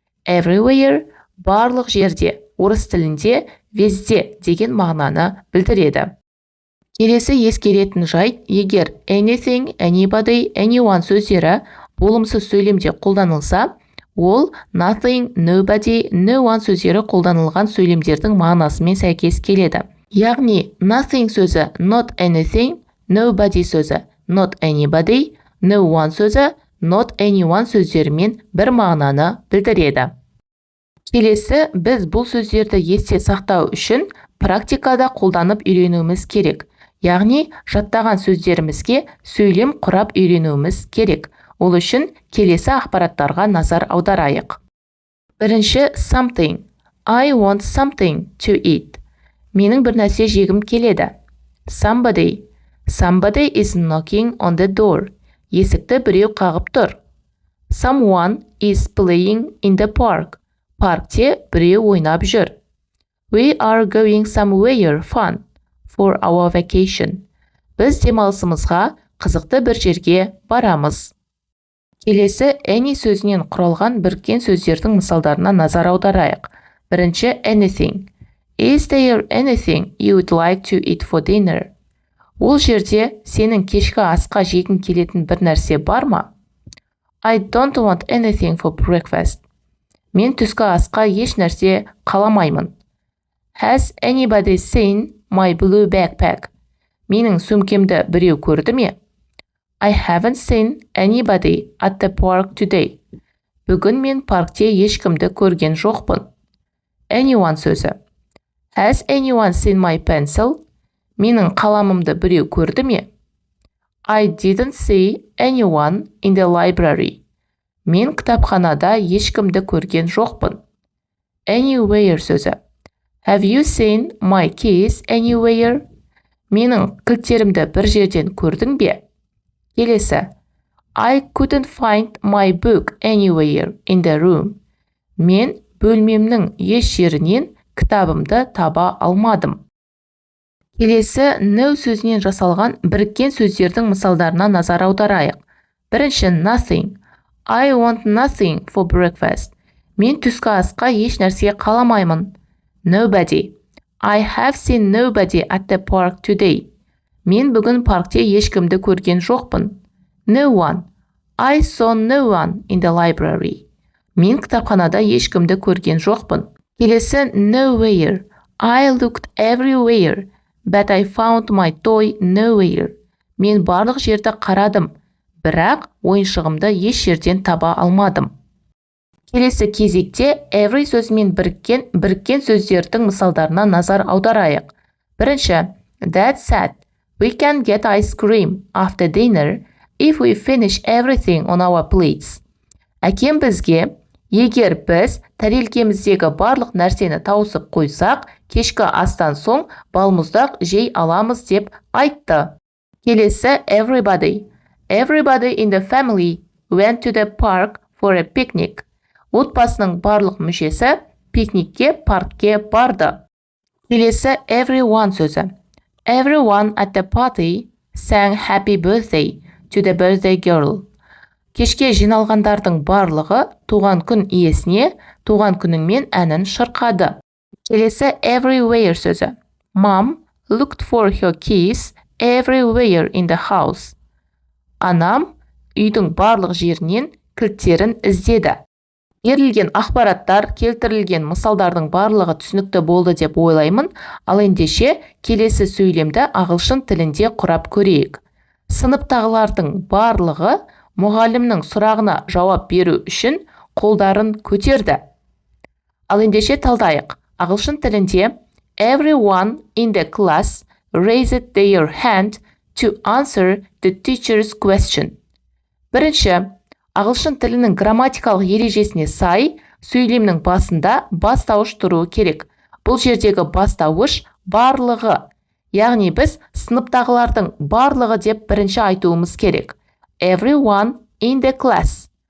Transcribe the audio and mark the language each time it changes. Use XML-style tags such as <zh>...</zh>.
<kk>Everywhere, барлық жерде. Орыс тілінде везде деген мағынаны білдіреді. Келесі ескеретін жайт, егер anything, anybody, anyone сөздері болымсыз сөйлемде қолданылса, ол nothing, nobody, no one сөздері қолданылған сөйлемдердің мағынасымен сәйкес келеді. Яғни nothing сөзі not anything, nobody сөзі not anybody, no one сөзі not anyone сөздерімен бір мағынаны білдіреді. Келесі, біз бұл сөздерді есте сақтау үшін практикада қолданып үйренуіміз керек. Яғни, жаттаған сөздерімізге сөйлем құрап үйренуіміз керек. Ол үшін келесі ақпараттарға назар аударайық. Бірінші, something.</kk> <en>I want something to eat.</en> <kk>Менің бір нәрсе жегім келеді.</kk> <en>Somebody. Somebody is knocking on the door.</en> <kk>Есікті біреу қағып тұр.</kk> <en>Someone is playing in the park.</en> <kk>Паркте біреу ойнап жүр.</kk> <en>We are going somewhere fun for our vacation.</en> <kk>Біз демалысымызға қызықты бір жерге барамыз. Келесі any сөзінен құралған біріккен сөздердің мысалдарына назар аударайық. Бірінші anything.</kk> <en>Is there anything you would like to eat for dinner?</en> <kk>Ол жерде сенің кешкі асқа жегің келетін бір нәрсе бар ма?</kk> <en>I don't want anything for breakfast.</en> <kk>Мен түскі асқа еш нәрсе қаламаймын.</kk> <en>Has anybody seen my blue backpack?</en> <kk>Менің сөмкемді біреу көрді ме?</kk> <en>I haven't seen anybody at the park today.</en> <kk>Бүгін мен паркте ешкімді көрген жоқпын. Anyone сөзі.</kk> <en>Has anyone seen my pencil?</en> <kk>Менің қаламымды біреу көрді ме?</kk> <en>I didn't see anyone in the library.</en> <kk>Мен кітапханада ешкімді көрген жоқпын. Anywhere сөзі.</kk> <en>Have you seen my keys anywhere?</en> <kk>Менің кілттерімді бір жерден көрдің бе? Келесі.</kk> <en>I couldn't find my book anywhere in the room.</en> <kk>Мен бөлмемнің еш жерінен кітабымды таба алмадым. Келесі no сөзінен жасалған біріккен сөздердің мысалдарына назар аударайық. Бірінші nothing.</kk> <en>I want nothing for breakfast.</en> <kk>Мен түскі асқа еш нәрсе қаламаймын.</kk> <en>Nobody. I have seen nobody at the park today.</en> <kk>Мен бүгін паркте ешкімді көрген жоқпын.</kk> <en>No one. I saw no one in the library.</en> <kk>Мен кітапханада ешкімді көрген жоқпын. Келесі nowhere.</kk> <en>I looked everywhere, but I found my toy nowhere.</en> <kk>Мен барлық жерді қарадым, бірақ ойыншығымды еш жерден таба алмадым. Келесі кезекте every сөзімен біріккен сөздердің мысалдарына назар аударайық. Бірінші,</kk> <en>Dad said, we can get ice cream after dinner if we finish everything on our plates.</en> <kk>Әкем бізге, егер біз тәрелкеміздегі барлық нәрсені тауысып қойсақ, кешкі астан соң балмұздақ жей аламыз деп айтты. Келесі everybody.</kk> <en>Everybody in the family went to the park for a picnic.</en> <kk>Отбасының барлық мүшесі пикникке паркке барды. Келесі everyone сөзі.</kk> <en>Everyone at the party sang happy birthday to the birthday girl.</en> <kk>Кешке жиналғандардың барлығы туған күн иесіне туған күніңмен әнін шырқады. Келесі everywhere сөзі.</kk> <en>Mom looked for her keys everywhere in the house.</en> <kk>Анам үйдің барлық жерінен кілттерін іздеді. Берілген ақпараттар, келтірілген мысалдардың барлығы түсінікті болды деп ойлаймын, ал ендеше келесі сөйлемді ағылшын тілінде құрап көрейік. Сыныптағылардың барлығы мұғалімнің сұрағына жауап беру үшін қолдарын көтерді. Ал ендеше талдайық. Ағылшын тілінде</kk> <en>everyone in the class raised their hand to answer the teacher's question.</en> <kk>Бірінші, ағылшын тілінің грамматикалық ережесіне сай, сөйлемнің басында бастауыш тұруы керек. Бұл жердегі бастауыш барлығы. Яғни біз сыныптағылардың барлығы деп бірінші айтуымыз керек.</kk> <en>Everyone in the class.</en>